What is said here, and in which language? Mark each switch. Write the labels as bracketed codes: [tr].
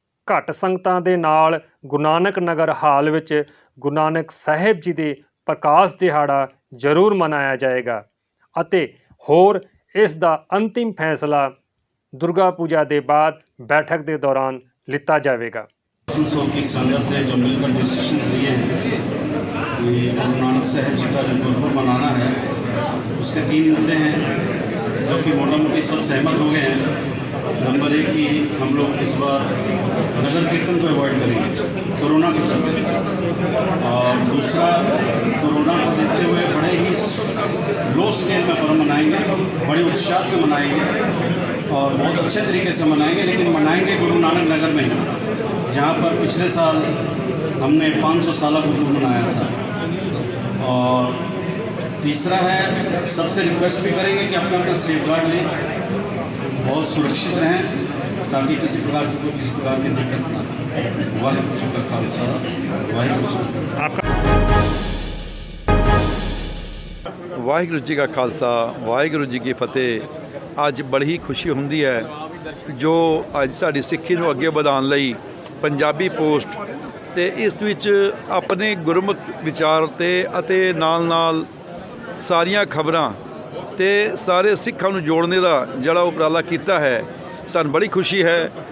[pa] ਘੱਟ ਸੰਗਤਾਂ ਦੇ ਨਾਲ ਗੁਰੂ ਨਾਨਕ ਨਗਰ ਹਾਲ ਵਿੱਚ ਗੁਰੂ ਨਾਨਕ ਸਾਹਿਬ ਜੀ ਦੇ ਪ੍ਰਕਾਸ਼ ਦਿਹਾੜਾ ਜ਼ਰੂਰ ਮਨਾਇਆ ਜਾਏਗਾ ਅਤੇ ਹੋਰ ਇਸ ਦਾ ਅੰਤਿਮ ਫੈਸਲਾ ਦੁਰਗਾ ਪੂਜਾ ਦੇ ਬਾਅਦ [hi] बैठक के दौरान लिता जाएगा। आसनसोल की संगत ने जो मिलकर डिसीजन लिए हैं कि गुरु नानक साहब जी का जो गुरपुरब मनाना है उसके 3 मुद्दे हैं जो कि मोटा मोटी सब सहमत हो गए हैं। नंबर 1 कि हम लोग इस बार नगर कीर्तन को अवॉइड करेंगे कोरोना के चलते, और दूसरा कोरोना को देखते हुए बड़े ही लो स्केल में पर्व मनाएंगे, बड़े उत्साह से मनाएंगे और बहुत अच्छे तरीके से मनाएंगे, लेकिन मनाएंगे गुरु नानक नगर में जहाँ पर पिछले साल हमने 500 साल गुरु मनाया था। और तीसरा है सबसे रिक्वेस्ट भी करेंगे कि अपना अपना सेफ गार्ड लें, बहुत सुरक्षित रहें ताकि किसी प्रकार की कोई किसी प्रकार की दिक्कत ना आए। वाहिगुरू जी का खालसा वाहिगुरू जी का खालसा वाहिगुरू जी की फतेह। [pa] ਅੱਜ ਬੜੀ ਖੁਸ਼ੀ ਹੁੰਦੀ ਹੈ ਜੋ ਅੱਜ ਸਾਡੀ ਸਿੱਖੀ ਨੂੰ ਅੱਗੇ ਵਧਾਉਣ ਲਈ ਪੰਜਾਬੀ ਪੋਸਟ ਤੇ ਇਸ ਵਿੱਚ ਆਪਣੇ ਗੁਰਮੁਖ ਵਿਚਾਰ ਅਤੇ ਨਾਲ ਸਾਰੀਆਂ ਖਬਰਾਂ ਤੇ ਸਾਰੇ ਸਿੱਖਾਂ ਨੂੰ ਜੋੜਨੇ ਦਾ ਜਿਹੜਾ ਉਪਰਾਲਾ ਕੀਤਾ ਹੈ, ਸਾਨੂੰ ਬੜੀ ਖੁਸ਼ੀ ਹੈ।